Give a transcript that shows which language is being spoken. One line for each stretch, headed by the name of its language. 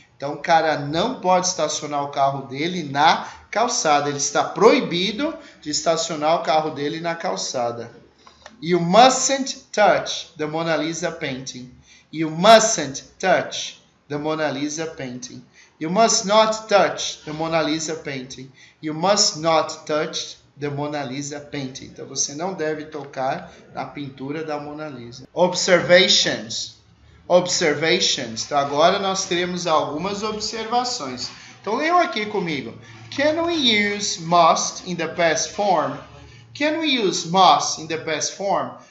Portuguese: Então, o cara não pode estacionar o carro dele na calçada. Ele está proibido de estacionar o carro dele na calçada.
English: You mustn't touch the Mona Lisa painting. You mustn't touch the Mona Lisa painting. You must not touch the Mona Lisa painting. You must not touch the Mona Lisa painting.
Portuguese: Então, você não deve tocar na pintura da Mona Lisa.
English: Observations. Observations.
Portuguese: Então, agora nós teremos algumas observações. Então, leiam aqui comigo.
English: Can we use must in the past form? Can we use must in the past form?